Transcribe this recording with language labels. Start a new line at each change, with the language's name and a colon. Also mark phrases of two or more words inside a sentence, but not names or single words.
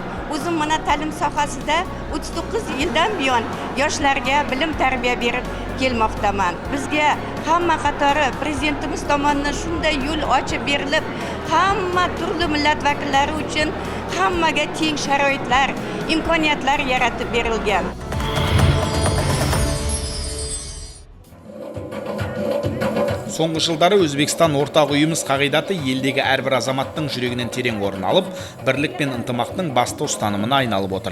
Uzbek: O'zim mana ta'lim sohasida 39 yildan buyon yoshlarga bilim tarbiya berib kelmoqdaman. Bizga hamma qatori prezidentimiz tomonidan shunday yo'l ochib berilib, hamma turli millat vakillari uchun hammaga teng sharoitlar, imkoniyatlar yaratib berilgan.
Kazakh: Соңғы жылдары Өзбекстан ортақ үйіміз қағидаты елдегі әрбір азаматтың жүрегінен терең орын алып, бірлік пен ынтымақтың басты ұстанымына айналып отыр.